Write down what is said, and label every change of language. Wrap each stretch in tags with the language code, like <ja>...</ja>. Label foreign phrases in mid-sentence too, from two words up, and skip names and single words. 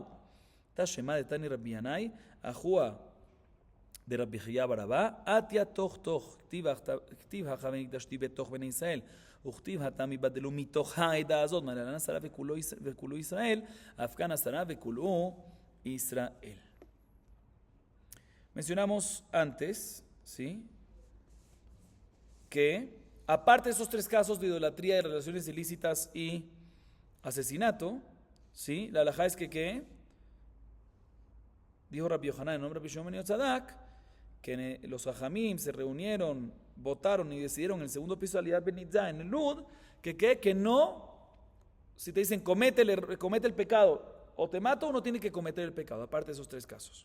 <he>תשמע דתני רבי ינאי אחוה דרבי חייא בר אבא עטיה תוך כתיב הכא ונקדשתי בתוך בני ישראל וכתיב התם יבדלו מתוך העדה הזאת, מעלן עשרה וכולו ישראל, אף כאן עשרה וכולו Israel.</he> <es>Mencionamos antes, ¿sí?, que aparte de esos tres casos de idolatría, de relaciones ilícitas y asesinato, ¿sí?, la halajá es que dijo Rabbi Yohanan en nombre de Rabbi Shimon ben Yotzadак, que los Jajamim se reunieron, votaron y decidieron en el segundo piso de Aliyat Ben Nitzá en el Lud, que no, si te dicen comete el pecado o te mato, uno tiene que cometer el pecado, aparte de esos tres casos.</es>